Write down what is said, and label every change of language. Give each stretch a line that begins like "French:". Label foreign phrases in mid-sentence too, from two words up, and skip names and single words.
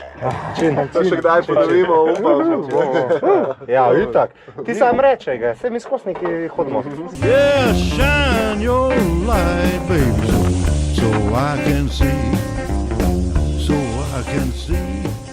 Slovenian: Čin. To še kdaj ponovimo, upam. Ja, itak. Ti sam reče ga, saj mi skos neki hodimo.
English: Yeah, shine your light, baby, so I can see, so I can see.